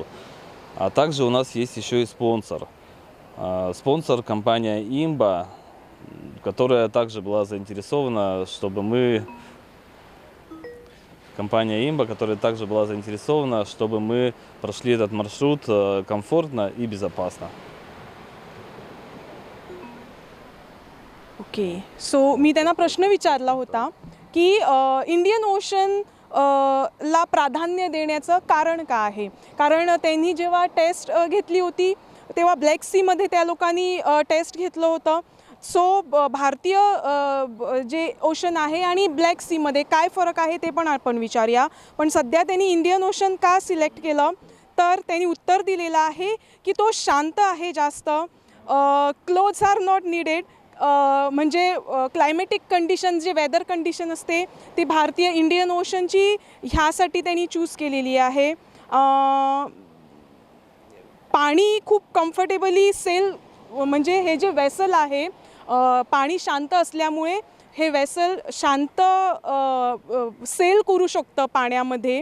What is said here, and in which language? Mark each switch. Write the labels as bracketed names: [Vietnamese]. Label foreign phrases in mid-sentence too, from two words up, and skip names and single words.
[Russian] А также у нас есть еще и спонсор. Спонсор компания «Имба», которая также была заинтересована, чтобы мы прошли этот маршрут комфортно и безопасно. [Marathi] ओके. सो मी त्यांना प्रश्न विचारला होता की इंडियन ओशन ला प्राधान्य देण्याचं कारण काय आहे. कारण त्यांनी जेव्हा टेस्ट घेतली होती तेव्हा ब्लॅक सीमध्ये त्या लोकांनी टेस्ट घेतलं होतं. सो भारतीय जे ओशन आहे आणि ब्लॅक सीमध्ये काय फरक आहे ते पण आपण विचारूया. पण सध्या त्यांनी इंडियन ओशन का सिलेक्ट केलं, तर त्यांनी उत्तर दिलेलं आहे की तो शांत आहे जास्त, [English] clothes are not needed. [Marathi] म्हणजे [English] climatic condition, [Marathi] जे [English] weather condition [Marathi] असते ती भारतीय इंडियन ओशनची ह्यासाठी त्यांनी चूज केलेली आहे. पाणी खूप [English] comfortably sail, [Marathi] म्हणजे हे जे वेसल आहे पाणी शांत असल्यामुळे हे वेसल शांत सेल करू शकतं पाण्यामध्ये.